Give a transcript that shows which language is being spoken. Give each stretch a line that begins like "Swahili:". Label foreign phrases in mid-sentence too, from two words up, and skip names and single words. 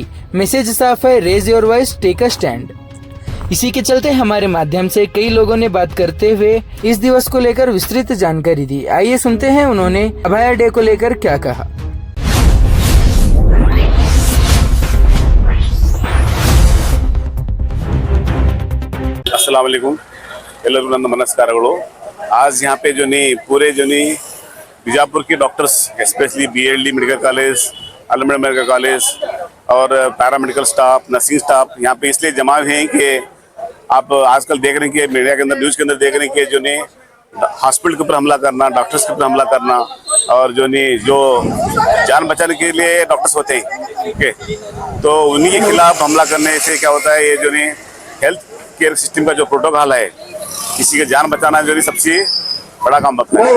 Hindi: मैसेज साफ है,
English: raise your voice, take a stand.
Hindi: इसी के चलते हमारे माध्यम से कई लोगों ने बात करते हुए इस दिवस को लेकर विस्तृत जानकारी दी। आइए सुनते हैं उन्होंने अभया डे को लेकर क्या कहा।
Arabic: السلام عليكم,
Kannada: ಎಲ್ಲರಿಗೂ ನನ್ನ ನಮಸ್ಕಾರಗಳು।
Hindi: आज यहाँ पे जो नहीं पूरे जो नहीं बीजापुर के
English: doctors specially
Hindi: बीएलडी मेडिकल कॉलेज, अलमड़ा मेडिकल कॉलेज और
English: paramedical staff, nursing staff
Hindi: यहाँ पे इसलिए जमा हुए हैं कि आप आजकल देख रहे हैं कि मीडिया के अंदर, न्यूज़ के अंदर देख रहे हैं कि जो नहीं हॉस्पिटल के ऊपर हमला करना, डॉक्टर्स के ऊपर हमला करना और जो नहीं जो जान बचाने के लिए डॉक्टर्स होते हैं, ठीक है, तो उन्हीं के खिलाफ हमला करने से क्या होता है, ये जो नहीं
English: health care system
Hindi: का जो प्रोटोकॉल है, किसी की जान बचाना जो सबसे बड़ा काम होता है।